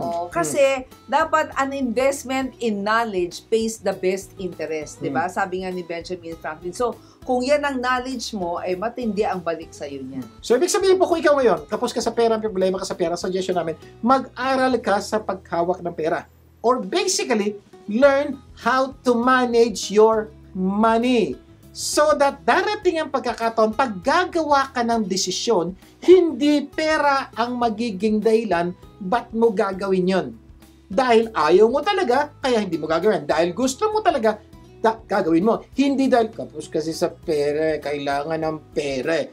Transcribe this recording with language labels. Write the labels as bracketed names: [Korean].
[Filipino] Oo, kasi dapat [English] an investment in knowledge pays the best interest, [Filipino] 'di ba? Sabi nga ni Benjamin Franklin. So, kung yan ang knowledge mo, ay matindi ang balik sa iyo niyan. So, ibig sabihin po kung ikaw ngayon, kapos ka sa pera, may problema ka sa pera, suggestion namin, mag-aral ka sa paghawak ng pera. [English] Or basically, learn how to manage your money. [Filipino] So that darating ang pagkakataon, pag gagawa ka ng desisyon, hindi pera ang magiging dahilan ba't mo gagawin yon. Dahil ayaw mo talaga, kaya hindi mo gagawin. Dahil gusto mo talaga, gagawin mo. Hindi dahil kapos kasi sa pera, kailangan ng pera.